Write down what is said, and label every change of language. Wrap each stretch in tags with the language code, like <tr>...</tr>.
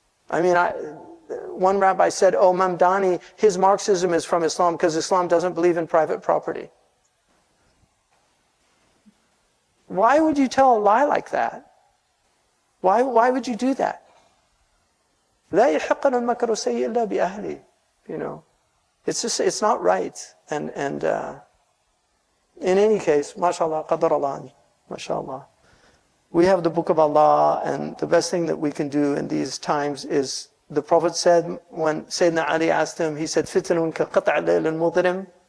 <en>I mean, one rabbi said, oh, Mamdani, his Marxism is from Islam because Islam doesn't believe in private property. Why would you tell a lie like that? Why would you do that?</en> <ar>لا يحق المكر السيء إلا بأهله.</ar> <en>You know, it's just, it's not right. And in any case, mashallah, qadar Allah, mashallah. We have the Book of Allah, and the best thing that we can do in these times is, the Prophet said, when Sayyidina Ali asked him, he said,</en> <ar>"Fitnun ka qat' al-layl al-mudrim."</ar>